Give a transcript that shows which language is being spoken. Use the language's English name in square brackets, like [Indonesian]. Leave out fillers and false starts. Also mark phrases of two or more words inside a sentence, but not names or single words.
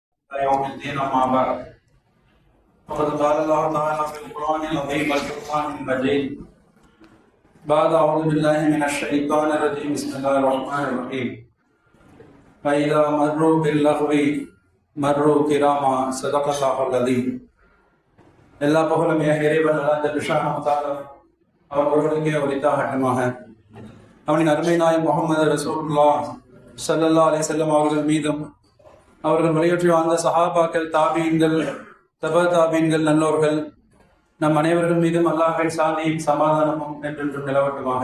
[Arabic] يوم الدين أما بعد فقد قال الله تعالى في القرآن العظيم والفرقان المجيد بعد أعوذ بالله من الشيطان الرجيم بسم الله الرحمن الرحيم فإذا مروا باللغو مروا كراما صدق الله العظيم. [Tamil] எல்லா புகழும் இறைவன் அவர்களுக்கே உரித்தாகட்டமாக. அவனின் அருமை நாயகம் முஹம்மது ரசூலுல்லாஹ் [Arabic] صلى الله عليه وسلم [Tamil] அவர்கள் மீதும் அவர்கள் வழியற்றி வாழ்ந்த சஹாபாக்கள், தாபீன்கள், தபா தாபீன்கள், நல்லோர்கள் நம் அனைவர்கள் மீதும் அல்லாஹ்வின் சாந்தியும் சமாதானமும் என்றென்றும் நிலவட்டுமாக.